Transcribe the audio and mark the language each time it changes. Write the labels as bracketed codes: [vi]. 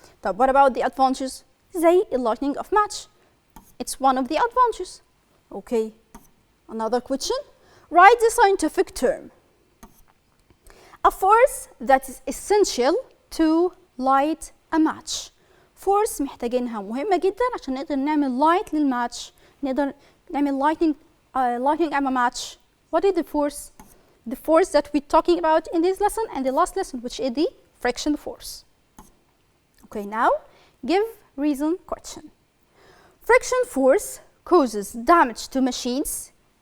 [en] But what about the advantages? زي lighting of match. It's one of the advantages. Okay. Another question. Write the scientific term. A force that is essential to light a match. [ar] Force محتاجينها مهمة جدا عشان نقدر نعمل light للماتش. نقدر نعمل [en] lighting a match. What is the force? The force that we're talking about in this lesson and the last lesson, which is the friction force. Okay, now give reason question. Friction force causes damage to machines.